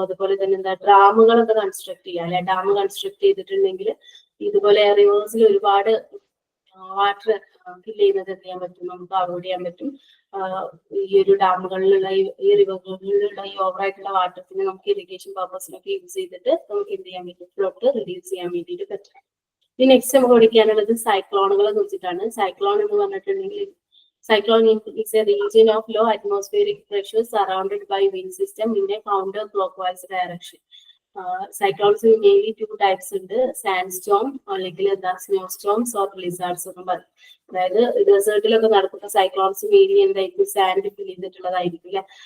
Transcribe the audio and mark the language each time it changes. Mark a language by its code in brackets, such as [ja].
[ml] അതുപോലെ തന്നെ എന്താ ഡാമുകളൊക്കെ കൺസ്ട്രക്ട് ചെയ്യാം അല്ലെ. ഡാം കൺസ്ട്രക്ട് ചെയ്തിട്ടുണ്ടെങ്കിൽ ഇതുപോലെ റിവേഴ്സിൽ ഒരുപാട് വാട്ടർ ഫിൽ ചെയ്യുന്നത് എന്ത് ചെയ്യാൻ പറ്റും, നമുക്ക് അവോയ്ഡ് ചെയ്യാൻ പറ്റും. ഈ ഒരു ഡാമുകളിലുള്ള ഈ റിവറുകളിലുള്ള ഈ ഓവറായിട്ടുള്ള വാട്ടർസിനെ നമുക്ക് ഇറിഗേഷൻ പർപ്പസിനൊക്കെ യൂസ് ചെയ്തിട്ട് നമുക്ക് എന്ത് ചെയ്യാൻ പറ്റും, ഫ്ലഡ് റിഡ്യൂസ് ചെയ്യാൻ വേണ്ടിയിട്ട് പറ്റും. ഇനി നെക്സ്റ്റ് നമുക്ക് പഠിക്കാനുള്ളത് സൈക്ലോണുകളെ കുറിച്ചിട്ടാണ്. സൈക്ലോൺ എന്ന് പറഞ്ഞിട്ടുണ്ടെങ്കിൽ [en] cyclone is a region of low atmospheric pressure surrounded by wind system in a counter-clockwise direction. Cyclones mainly two types [ml] ഉണ്ട്, [en] sandstorm [ml] അല്ലെങ്കിൽ എന്താ [en] snow storms or blizzards [ml] എന്ന് പറയും. അതായത് ഡെസേർട്ടിലൊക്കെ നടക്കുന്ന സൈക്ലോൺസ് മെയിൻലി എന്തായിരിക്കും, സാൻഡ് ഫിൽ ചെയ്തിട്ടുള്ളതായിരിക്കും അല്ലെ.